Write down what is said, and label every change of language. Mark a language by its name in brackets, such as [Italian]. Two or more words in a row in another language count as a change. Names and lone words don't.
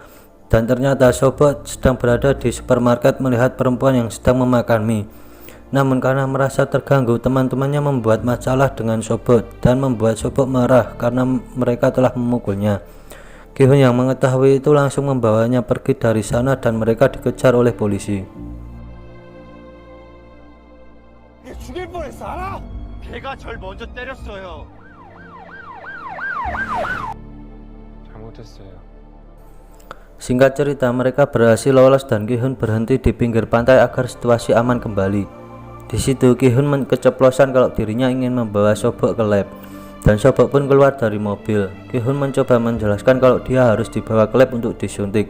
[Indonesian] Dan ternyata Sobok sedang berada di supermarket melihat perempuan yang sedang memakan mie. Namun karena merasa terganggu, teman-temannya membuat masalah dengan Sobok dan membuat Sobok marah karena mereka telah memukulnya. Ki-hun yang mengetahui itu langsung membawanya pergi dari sana dan mereka dikejar oleh polisi. [Korean] 걔가 절 먼저 때렸어요. 잘못했어요. [Indonesian] Singkat cerita, mereka berhasil lolos dan Ki-hun berhenti di pinggir pantai agar situasi aman kembali. Di situ Ki-hun keceplosan kalau dirinya ingin membawa Sobok ke lab, dan Sobok pun keluar dari mobil. Ki-hun mencoba menjelaskan kalau dia harus dibawa ke lab untuk disuntik.